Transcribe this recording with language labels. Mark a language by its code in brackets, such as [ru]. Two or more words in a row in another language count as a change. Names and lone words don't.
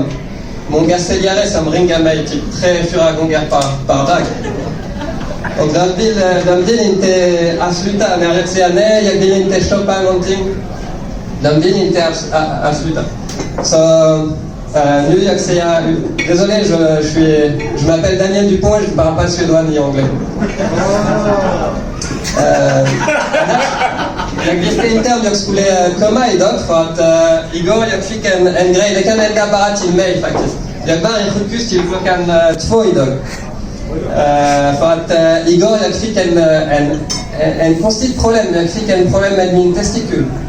[sv] Många säljare som ringer mig typ 3-4 gånger per dag. Och de vill inte avsluta när jag säger nej, jag vill inte köpa någonting. De vill inte avsluta. Så nu jag säger, [fr] désolé, je m'appelle Daniel Dupont, je ne parle pas suédois ni anglais. [sv] Jag visste inte om jag skulle komma idag för att igår jag fick en grej, det kan hända bara till mig faktiskt. Jag var i sjukhus till klockan 2 idag. För att igår jag fick en konstigt problem, jag fick en problem med min testikul.